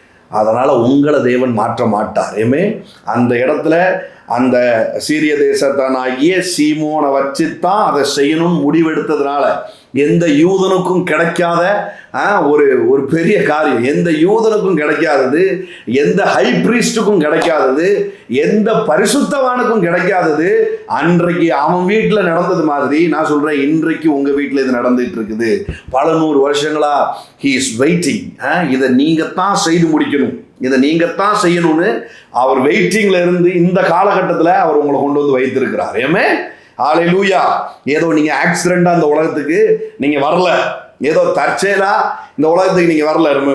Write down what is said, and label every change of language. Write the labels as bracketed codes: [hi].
[ta] அதனால உங்களை தேவன் மாற்ற மாட்டார். ஏமே, அந்த இடத்துல அந்த சீரிய தேசத்தானாகிய சீமோனை வச்சுத்தான் அதை செய்யணும் முடிவெடுத்ததுனால எந்த யூதனுக்கும் கிடைக்காத ஒரு பெரிய காரியம், எந்த யூதனுக்கும் கிடைக்காதது, எந்த ஹை பிரீஸ்டுக்கும் கிடைக்காதது, எந்த பரிசுத்தவானுக்கும் கிடைக்காதது, அன்றைக்கு அவன் வீட்டில் நடந்தது மாதிரி நான் சொல்றேன், இன்றைக்கு உங்க வீட்டில் இது நடந்துட்டு இருக்குது. பல 100 வருஷங்களா [en] he is waiting. [ta] இதை நீங்க தான் செய்து முடிக்கணும், இதை நீங்க தான் செய்யணும்னு அவர் வெயிட்டிங்ல இருந்து இந்த காலகட்டத்தில் அவர் உங்களை கொண்டு வந்து வைத்திருக்கிறார். ஏமே, ஹalleluya. ஏதோ நீங்க ஆக்சிடென்டா இந்த உலகத்துக்கு நீங்க வரல, ஏதோ தற்செயலா இந்த உலகத்துக்கு நீங்க வரல.